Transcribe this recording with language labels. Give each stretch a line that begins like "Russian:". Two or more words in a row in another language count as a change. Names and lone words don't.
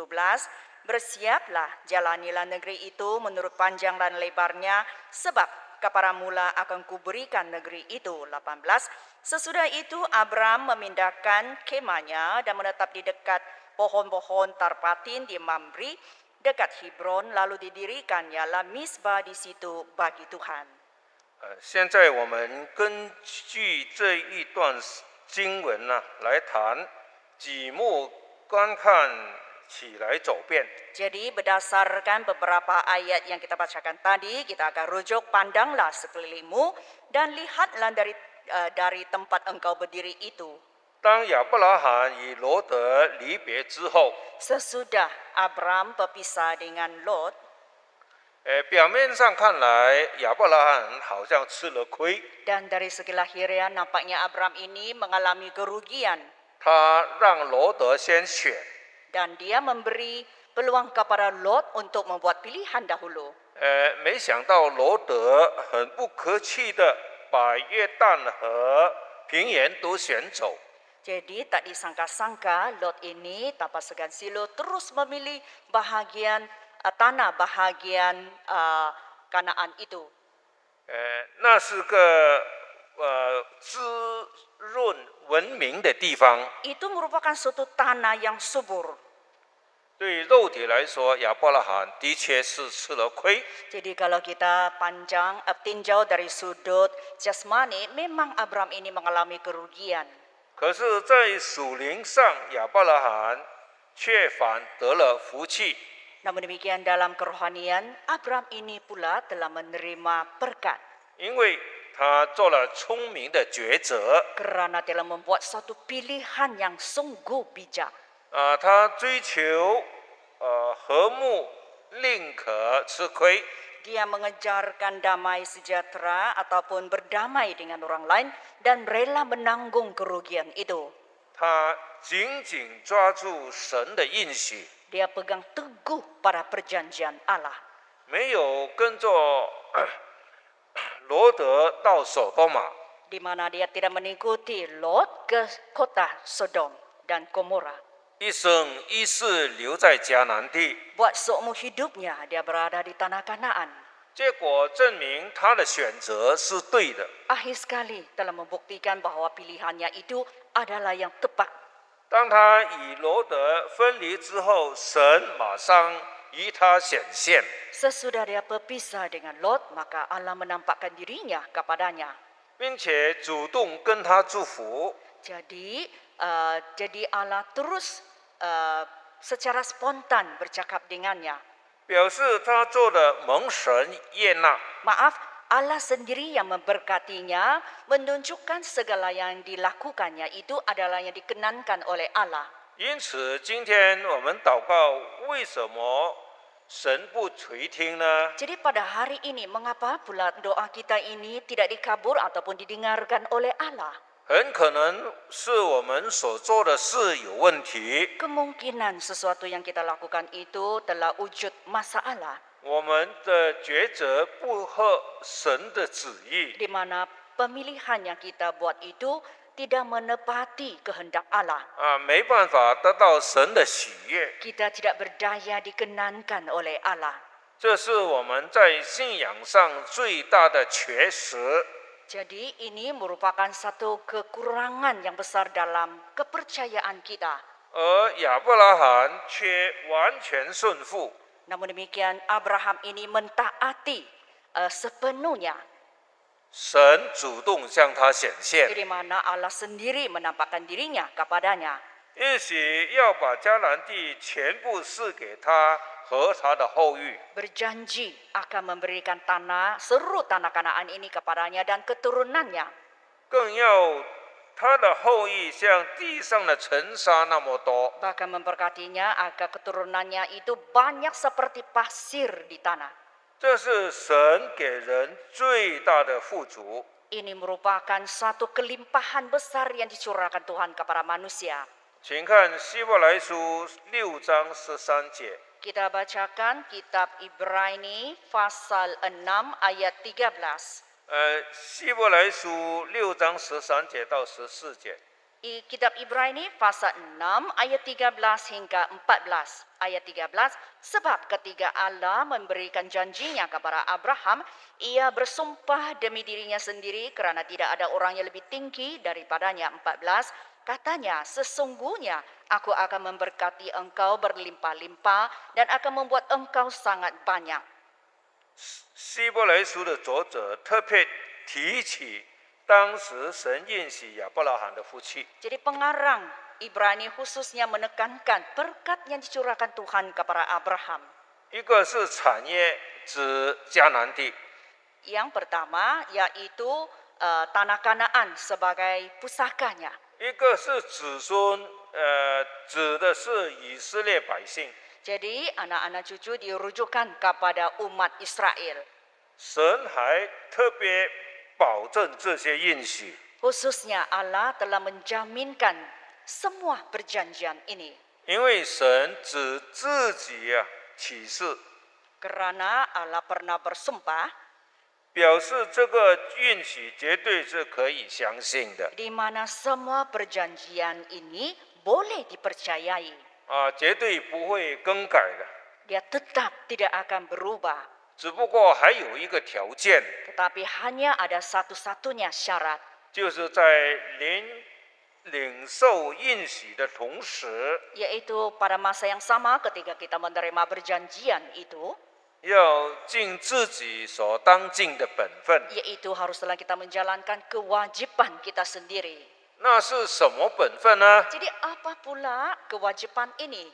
Indonesian: Bersiaplah, jalanilah negeri itu menurut panjang dan lebarnya, sebab kepadamu lah akan kuberikan negeri itu. 18. Sesudah itu Abram memindahkan kemahnya dan menetap di dekat pohon-pohon tarpatin di Mamre, dekat Hebron, lalu didirikannya misbah di situ bagi Tuhan.
Chinese: 现在我们根据这一段经文呢，来谈举目观看起来走遍。
Malay: Jadi berdasarkan beberapa ayat yang kita bacakan tadi, kita akan rujuk, pandanglah sekelilingmu dan lihatlah dari tempat engkau berdiri itu.
Chinese: 当亚伯拉罕与罗德离别之后，
Malay: Sesudah Abram berpisah dengan Lot,
Chinese: 表面上看来亚伯拉罕好像吃了亏，
Malay: dan dari segi lahiriah nampaknya Abram ini mengalami kerugian,
Chinese: 他让罗德先选，
Malay: dan dia memberi peluang kepada Lot untuk membuat pilihan dahulu.
Chinese: 没想到罗德很不客气的把约旦和平原都选走。
Malay: Jadi tak disangka-sangka Lot ini tanpa segan silu terus memilih tanah bahagian Kanaan itu.
Chinese: 那是个滋润文明的地方。
Malay: Itu merupakan suatu tanah yang subur.
Chinese: 对于肉体来说，亚伯拉罕的确是吃了亏。
Malay: Jadi kalau kita tinjau dari sudut jasmani, memang Abram ini mengalami kerugian.
Chinese: 可是，在属灵上，亚伯拉罕却反得了福气，
Malay: Namun demikian dalam kerohanian, Abram ini pula telah menerima berkat
Chinese: 因为他做了聪明的抉择。
Malay: kerana telah membuat suatu pilihan yang sungguh bijak.
Chinese: 他追求和睦，宁可吃亏。
Malay: Dia mengejarkan damai sejahtera ataupun berdamai dengan orang lain dan rela menanggung kerugian itu.
Chinese: 他紧紧抓住神的应许，
Malay: Dia pegang teguh pada perjanjian Allah.
Chinese: 没有跟着罗德到索多玛，
Malay: Di mana dia tidak mengikuti Lot ke kota Sodom dan Gomora.
Chinese: 一生一世留在迦南地。
Malay: Buat seumur hidupnya dia berada di tanah Kanaan.
Chinese: 结果证明他的选择是对的。
Malay: Akhir sekali telah membuktikan bahwa pilihannya itu adalah yang tepat.
Chinese: 当他与罗德分离之后，神马上与他显现，
Malay: Sesudah dia berpisah dengan Lot, maka Allah menampakkan dirinya kepadanya.
Chinese: 并且主动跟他祝福。
Malay: Jadi Allah terus secara spontan bercakap dengannya.
Chinese: 表示他做的蒙神悦纳。
Malay: Maaf, Allah sendiri yang memberkatinya, menunjukkan segala yang dilakukannya itu adalah yang dikenankan oleh Allah.
Chinese: 因此，今天我们祷告，为什么神不垂听呢？
Malay: Jadi pada hari ini, mengapa pula doa kita ini tidak dikabul ataupun didengarkan oleh Allah?
Chinese: 很可能是我们所做的事有问题，
Malay: Kemungkinan sesuatu yang kita lakukan itu telah wujud masalah,
Chinese: 我们的抉择不合神的旨意。
Malay: di mana pemilihan yang kita buat itu tidak menepati kehendak Allah.
Chinese: 没办法得到神的喜悦，
Malay: Kita tidak berdaya dikenankan oleh Allah.
Chinese: 这是我们在信仰上最大的缺失。
Malay: Jadi ini merupakan satu kekurangan yang besar dalam kepercayaan kita.
Chinese: 而亚伯拉罕却完全顺服，
Malay: Namun demikian Abraham ini mentaati sepenuhnya,
Chinese: 神主动向他显现，
Malay: di mana Allah sendiri menampakkan dirinya kepadanya.
Chinese: 也许要把迦南地全部赐给他和他的后裔。
Malay: Berjanji akan memberikan seluruh tanah Kanaan ini kepadanya dan keturunannya.
Chinese: 更要他的后裔像地上的尘沙那么多。
Malay: Bahkan memberkatinya agar keturunannya itu banyak seperti pasir di tanah.
Chinese: 这是神给人最大的富足。
Malay: Ini merupakan suatu kelimpahan besar yang dicurahkan Tuhan kepada manusia.
Chinese: 请看希伯来书6章13节。
Malay: Kita bacakan kitab Ibrani pasal 6 ayat 13.
Chinese: 希伯来书6章13节到14节。
Malay: Kitab Ibrani pasal 6 ayat 13 hingga 14.
Indonesian: Ayat 13, sebab ketika Allah memberikan janjinya kepada Abraham, ia bersumpah demi dirinya sendiri kerana tidak ada orang yang lebih tinggi daripadanya. 14, katanya, sesungguhnya aku akan memberkati engkau berlimpah-limpah dan akan membuat engkau sangat banyak.
Chinese: 希伯来书的作者特别提起当时神应许亚伯拉罕的福气。
Malay: Jadi pengarang Ibrani khususnya menekankan berkat yang dicurahkan Tuhan kepada Abraham.
Chinese: 一个是产业指迦南地，
Malay: Yang pertama yaitu tanah Kanaan sebagai pusakanya.
Chinese: 一个是子孙，指的是以色列百姓。
Malay: Jadi anak-anak cucu dirujukan kepada umat Israel.
Chinese: 神还特别保证这些应许，
Malay: Khususnya Allah telah menjaminkan semua perjanjian ini.
Chinese: 因为神指自己启示，
Malay: Kerana Allah pernah bersumpah
Chinese: 表示这个应许绝对是可以相信的
Malay: di mana semua perjanjian ini boleh dipercayai.
Chinese: 绝对不会更改的。
Malay: Dia tetap tidak akan berubah.
Chinese: 只不过还有一个条件，
Malay: Tetapi hanya ada satu-satunya syarat,
Chinese: 就是在领受应许的同时，
Malay: yaitu pada masa yang sama ketika kita menerima perjanjian itu,
Chinese: 要尽自己所当尽的本分。
Malay: yaitu haruslah kita menjalankan kewajiban kita sendiri.
Chinese: 那是什么本分呢？
Malay: Jadi apa pula kewajiban ini?